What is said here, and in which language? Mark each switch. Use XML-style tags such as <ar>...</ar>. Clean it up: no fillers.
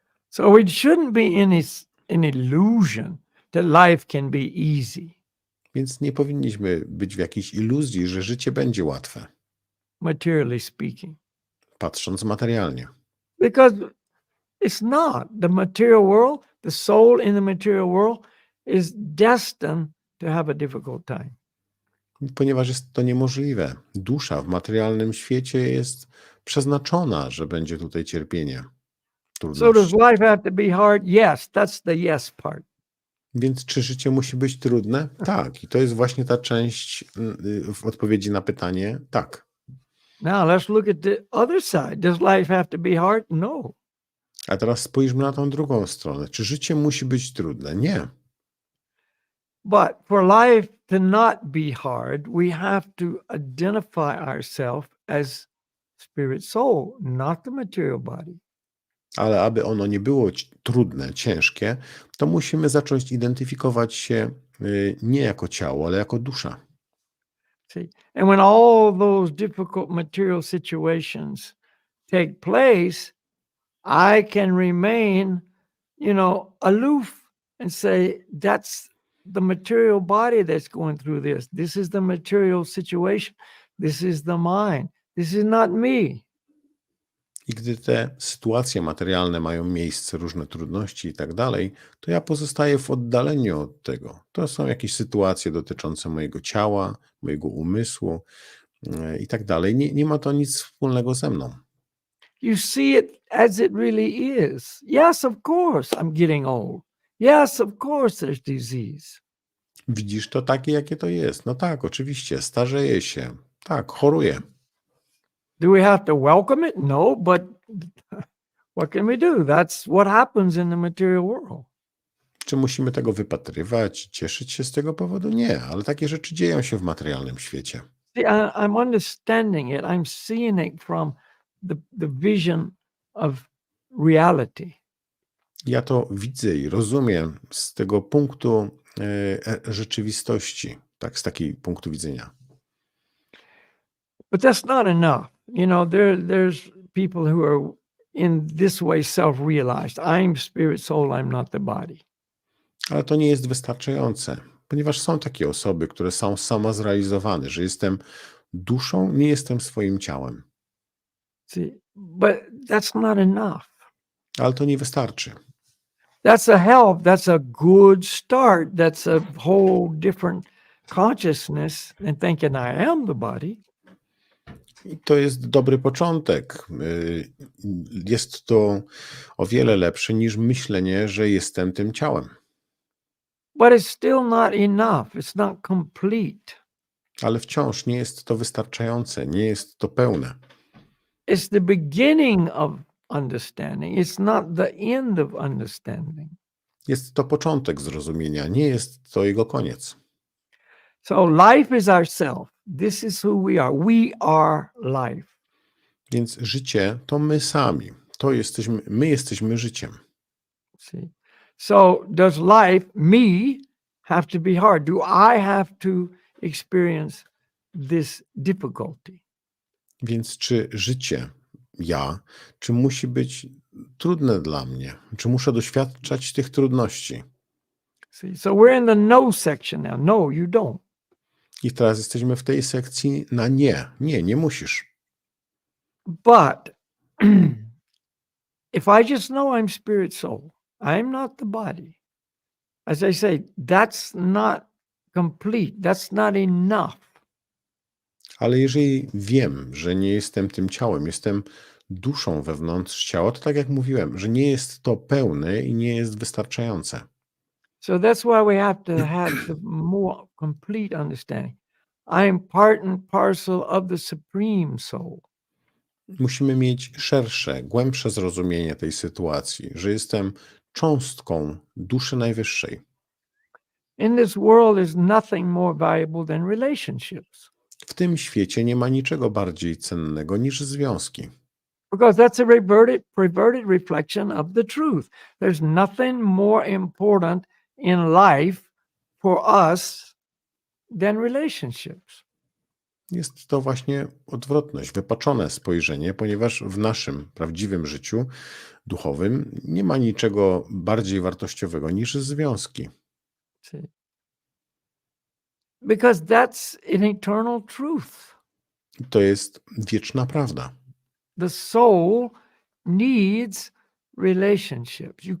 <en>So it shouldn't be an illusion that life can be easy.</en> <pl>Więc nie powinniśmy być w jakiejś iluzji, że życie będzie łatwe,</pl> <en>Materially speaking.</en> <pl>patrząc materialnie.</pl> <en>Because it's not. The material world, the soul in the material world is destined to have a difficult time.</en> <pl>Ponieważ jest to niemożliwe. Dusza w materialnym świecie jest przeznaczona, że będzie tutaj cierpienie,</pl> <en>So does</en> <pl>trudności.</pl> <en>life have to be hard? Yes, that's the yes part.</en> <pl>Więc czy życie musi być trudne? Tak. I to jest właśnie ta część w odpowiedzi na pytanie tak.</pl> <en>Now let's look at the other side. Does life have to be hard? No.</en> <pl>A teraz spójrzmy na tą drugą stronę. Czy życie musi być trudne? Nie.</pl> <en>But for life to not be hard, we have to identify ourselves as spirit soul, not the material body.</en> <pl>Ale aby ono nie było trudne, ciężkie, to musimy zacząć identyfikować się nie jako ciało, ale jako dusza.</pl> <en>See, and when all those difficult material situations take place, I can remain, aloof and say, that's the material body that's going through this. This is the material situation. This is the mind. This is not me.</en> <pl>I gdy te sytuacje materialne mają miejsce, różne trudności i tak dalej, to ja pozostaję w oddaleniu od tego. To są jakieś sytuacje dotyczące mojego ciała, mojego umysłu i tak dalej. Nie ma to nic wspólnego ze mną.</pl> <en>You see it as it really is. Yes, of course, I'm getting old. Yes, of course, there's disease.</en> <pl>Widzisz to takie, jakie to jest. No tak, oczywiście, starzeję się. Tak, choruję.</pl> <en>Do we have to welcome it? No, but what can we do? That's what happens in the material world.</en> <pl>Czy musimy tego wypatrywać, cieszyć się z tego powodu? Nie, ale takie rzeczy dzieją się w materialnym świecie.</pl> <en>See, I'm understanding it. I'm seeing it from the vision of reality.</en> <pl>Ja to widzę i rozumiem z tego punktu rzeczywistości, tak, z takiego punktu widzenia.</pl> <en>But that's not enough. There's people who are in this way self-realized. I'm spirit, soul, I'm not the body.</en> <pl>Ale to nie jest wystarczające, ponieważ są takie osoby, które są samozrealizowane, że jestem duszą, nie jestem swoim ciałem.</pl> <en>See, but that's not enough.</en> <pl>Ale to nie wystarczy.</pl> <en>That's a help. That's a good start. That's a whole different consciousness than thinking I am the body.</en> <pl>I to jest dobry początek. Jest to o wiele lepsze niż myślenie, że jestem tym ciałem.</pl> <en>But it's still not enough. It's not complete.</en> <pl>Ale wciąż nie jest to wystarczające, nie jest to pełne.</pl> <en>It's the beginning of understanding. It's not the end of understanding.</en> <pl>Jest to początek zrozumienia, nie jest to jego koniec.</pl> <en>So life is ourself. This is who we are. We are life.</en> <pl>Więc życie to my sami. My jesteśmy życiem.</pl> <en>See? So does life, me, have to be hard? Do I have to experience this difficulty?</en> <pl>Więc czy życie, czy musi być trudne dla mnie? Czy muszę doświadczać tych trudności?</pl> <en>See, so we're in the no section now. No, you don't.</en> <pl>I teraz jesteśmy w tej sekcji na nie. Nie, nie musisz.</pl> <en>But if I just know I'm spirit soul, I'm not the body. As I say, that's not complete. That's not enough.</en> <pl>Ale jeżeli wiem, że nie jestem tym ciałem, jestem duszą wewnątrz ciała, to tak jak mówiłem, że nie jest to pełne i nie jest wystarczające.</pl> <en>So that's why we have to have the more complete understanding. I am part and parcel of the supreme soul.</en> <pl>Musimy mieć szersze, głębsze zrozumienie tej sytuacji, że jestem cząstką duszy najwyższej.</pl> <en>In this world is nothing more valuable than relationships.</en> <pl>W tym świecie nie ma niczego bardziej cennego niż związki.</pl> <en>Because that's a perverted reflection of the truth. There's nothing more important in life for us than relationships.</en> <pl>Jest to właśnie odwrotność, wypaczone spojrzenie, ponieważ w naszym prawdziwym życiu duchowym nie ma niczego bardziej wartościowego niż związki.</pl> <en>See? Because that's an eternal truth.</en> <pl>To jest wieczna prawda.</pl> <en>The soul needs relationships.</en>